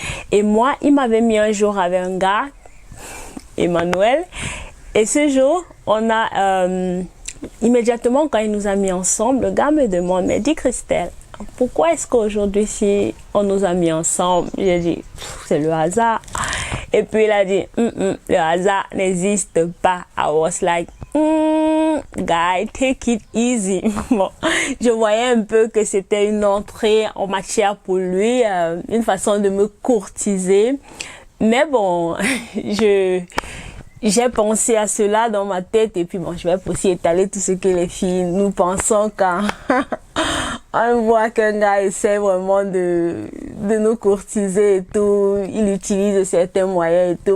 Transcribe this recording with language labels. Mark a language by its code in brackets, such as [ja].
[fr] Et moi, il m'avait mis un jour avec un gars, Emmanuel, et ce jour, on a immédiatement quand il nous a mis ensemble, le gars me demande, mais dis Christelle, pourquoi est-ce qu'aujourd'hui si on nous a mis ensemble? J'ai dit, c'est le hasard. Et puis il a dit, le hasard n'existe pas. [en] I was like, guy, take it easy. [fr] Bon, je voyais un peu que c'était une entrée en matière pour lui, une façon de me courtiser. Mais bon, j'ai pensé à cela dans ma tête et puis bon, je vais aussi étaler tout ce que les filles nous pensons quand on voit qu'un gars essaie vraiment de nous courtiser et tout, il utilise certains moyens et tout.